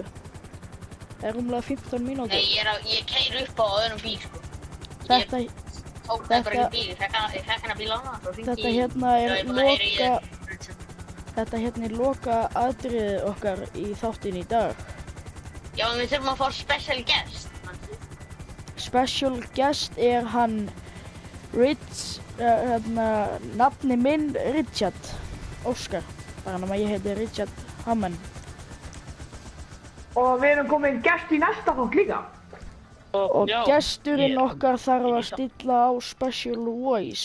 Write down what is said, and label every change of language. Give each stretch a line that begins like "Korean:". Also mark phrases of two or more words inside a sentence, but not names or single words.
Icelandic: Er rúmlega 15 mínútur. Nei, ég keyri upp á öðrum bíl, sko. Þetta tók það bara ekki bíl, ég fekk hennar bíl á hana. Þetta hérna er loka atriðið okkar í þáttinn í dag. Já, en við þurfum að fá
English: special guest. Special guest
Icelandic: er hann nafni minn Richard Óskar. Bara nema ég heiti Richard Hammond. Og við erum komin gest í næsta þátt líka. Og gesturinn okkar þarf að stilla á
English: special voice.